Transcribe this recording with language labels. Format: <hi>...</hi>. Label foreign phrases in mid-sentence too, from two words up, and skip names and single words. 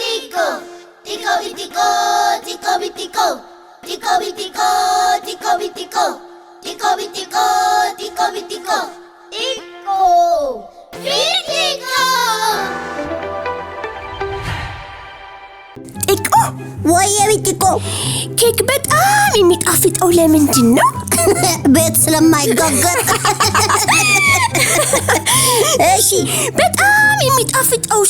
<am>Tico, tico vitico, tico vitico, tico vitico, tico vitico, tico vitico, tico vitico, tico vitico. ጢቆ ወይ ቢቲኮ ኬክ በጣም የሚጣፍጠው ለምንድን ነው? ቤት ስለማይጋገር። እሺ በጣም የሚጣፍጠውስ?</am>